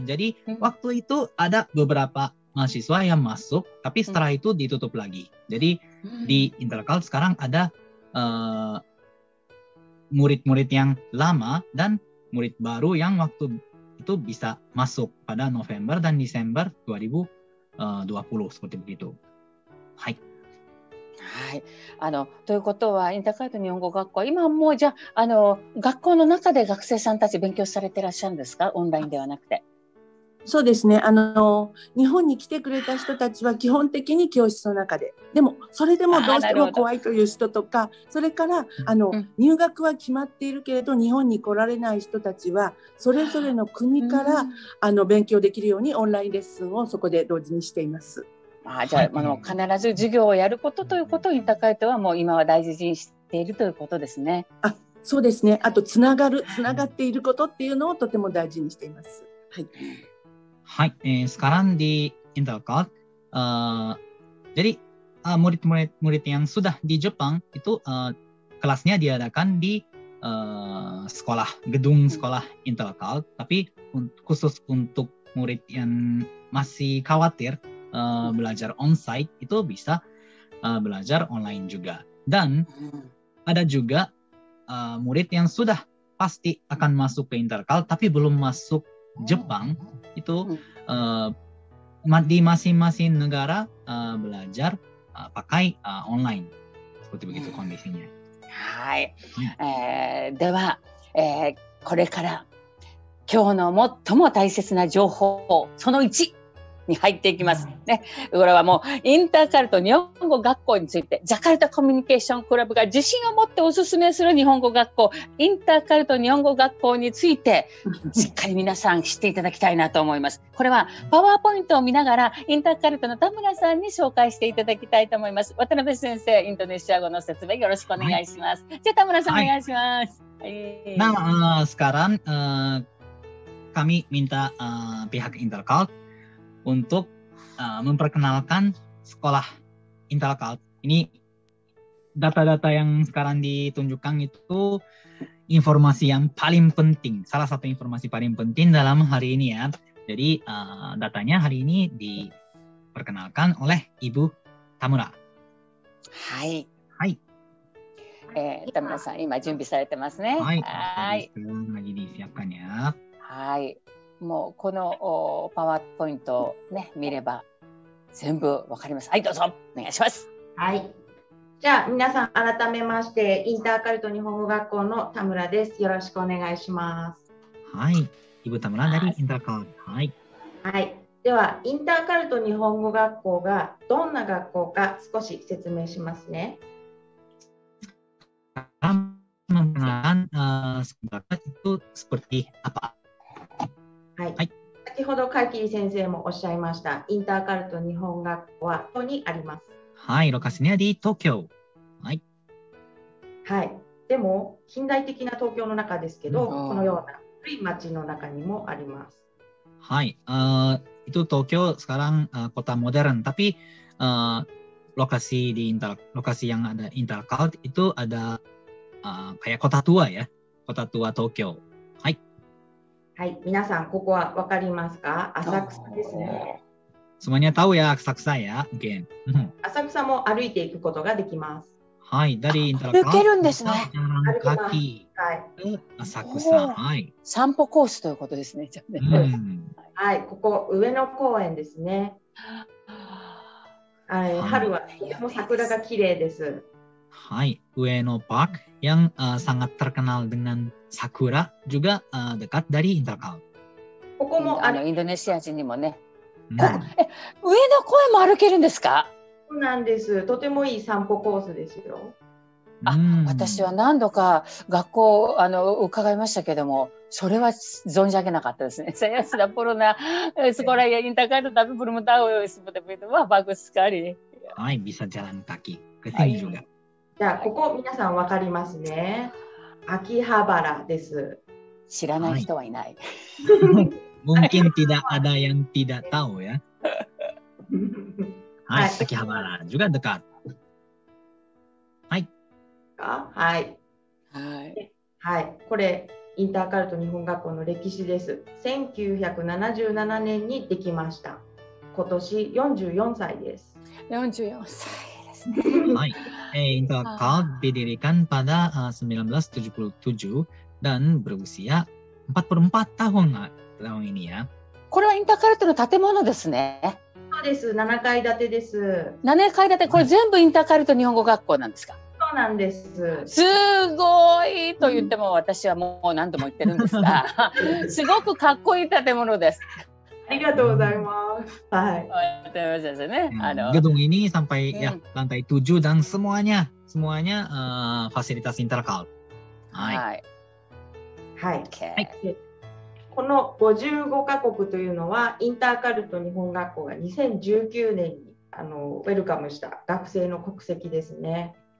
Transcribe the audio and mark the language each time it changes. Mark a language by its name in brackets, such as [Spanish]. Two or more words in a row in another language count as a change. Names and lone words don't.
[Indonesian] Jadi waktu itu ada beberapa mahasiswa yang masuk, tapi setelah itu ditutup lagi. Jadi di Intelcad sekarang ada murid-murid yang lama dan murid baru yang waktu itu bisa masuk pada November dan Desember 2020 seperti begitu. Hai. [Japanese] はい、ということはインターカルト日本語学校、今もうじゃあ学校の中で学生さんたち勉強されていらっしゃるんですか、オンラインではなくて。そうですね、日本に来てくれた人たちは基本的に教室の中で、でもそれでもどうしても怖いという人とか、それから入学は決まっているけれど日本に来られない人たちはそれぞれの国から勉強できるようにオンラインレッスンをそこで同時にしています。じゃあ、必ず授業をやることということをインターカルトはもう今は大事にしているということですね。そうですね。あとつながっていることっていうのをとても大事にしています。はい。 [Indonesian] Hai, sekarang di Intelcad, jadi murid-murid yang sudah di Jepang itu kelasnya diadakan di gedung sekolah Intercalt, tapi khusus untuk murid yang masih khawatir belajar onsite itu bisa belajar online juga. Dan ada juga murid yang sudah pasti akan masuk ke Intercalt tapi belum masuk Jepang, itu di masing-masing negara belajar pakai online. Seperti begitu kondisinya. [Japanese] はい。では、これから今日の最も大切な情報、その1に入っていきますね。これはもうインターカルト日本語学校について、ジャカルタコミュニケーションクラブが自信を持ってお勧めする日本語学校、インターカルト日本語学校について、しっかり皆さん知っていただきたいなと思います。これはパワーポイントを見ながら、インターカルトの田村さんに紹介していただきたいと思います。渡辺先生、インドネシア語の説明よろしくお願いします。じゃあ田村さん、お願いします。 [Indonesian] Nah, sekarang kami minta pihak Intercalt untuk memperkenalkan sekolah Intercalt. Ini data-data yang sekarang ditunjukkan itu informasi yang paling penting. Salah satu informasi paling penting dalam hari ini ya. Jadi datanya hari ini diperkenalkan oleh Ibu Tamura. Hai. [Japanese] はい。田村さん、今準備されてますね。はい。はい。 [Indonesian] lagi disiapkan ya. [Japanese] はい。もうこのパワーポイントをね見れば全部わかります。はい、どうぞお願いします。はい。じゃあ皆さん改めましてインターカルト日本語学校の田村です。よろしくお願いします。 [Indonesian] はい。Ibu Tamura dari Intercalt。 [Japanese] はい。はい。ではインターカルト日本語学校がどんな学校か少し説明しますね。 [Indonesian] Mengenalkan sekolah itu seperti apa? [Japanese] はい。先ほどカキリ先生もおっしゃいました。インターカルト日本学校は東京にあります。 [Indonesian] はい、lokasinya di Tokyo。はい。 [Japanese] はい。でも近代的な東京の中ですけど、このような古い町の中にもあります。 [Indonesian] はい。itu Tokyo sekarang kota modern, tapi lokasi yang ada Intercalt itu ada kayak kota tua ya, kota tua Tokyo。 [Japanese] はい。はい、皆さんここはわかりますか？浅草ですね。 [Indonesian] Semuanya tahu ya Asakusa ya, mungkin. [Japanese] 浅草も歩いていくことができます。 [Indonesian] はい、dari Intercalt [Japanese] 歩けるんですね。 [Indonesian] jalan kaki ke Asakusa。はい。 [Japanese] 散歩コースということですね。じゃあね。はい、ここ上野公園ですね。春はとても桜が綺麗です。 [Indonesian] Hai, Ueno Park yang sangat terkenal dengan sakura juga dekat dari Intercalt。 [Japanese] ここもインドネシア人にもね。上野公園も歩けるんですか？そうなんです。とてもいい散歩コースですよ。私は何度か学校伺いましたけども、それは存じ上げなかったですね。 [Indonesian] Saya sudah pernah sekolah ya Intercalt tapi belum tahu seperti itu. Wah, bagus sekali。はい、bisa jalan kaki ke sini juga。 [Japanese] じゃあここ皆さんわかりますね。秋葉原です。知らない人はいない。 [Indonesian] Mungkin tidak ada yang tidak tahu ya。はい、秋葉原 juga dekat。 [Japanese] はい。はい。はい。これインターカルト日本学校の歴史です。1977年にできました。今年44歳です。 44歳。 [Indonesian] Hai, Intercalt didirikan pada 1977 dan berusia 44 tahun ini ya。 [Japanese] これはインターカルトの建物ですね。そうです。7階建てです。 7階建て、これ全部インターカルト日本語学校なんですか？そうなんです。すごいと言っても私はもう何度も言ってるんですが、すごくかっこいい建物です。ありがとうございます。はい。 [Indonesian] Gedung ini sampai ya lantai 7 dan semuanya fasilitas Intercalt。 [Japanese] はい。はい。この55カ国というのはインターカルト日本学校が2019年にウェルカムした学生の国籍ですね。